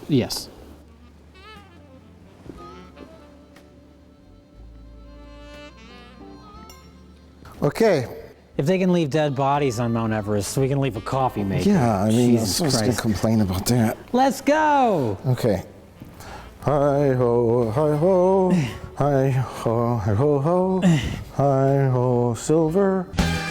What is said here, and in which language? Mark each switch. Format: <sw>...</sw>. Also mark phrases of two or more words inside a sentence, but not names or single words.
<en>Yes. Okay. If they can leave dead bodies on Mount Everest, we can leave a coffee maker. Yeah, I mean, Jesus I was going to complain about that. Let's go! Okay. Hi ho, hi ho, hi ho, hi ho ho, hi ho, silver.</en>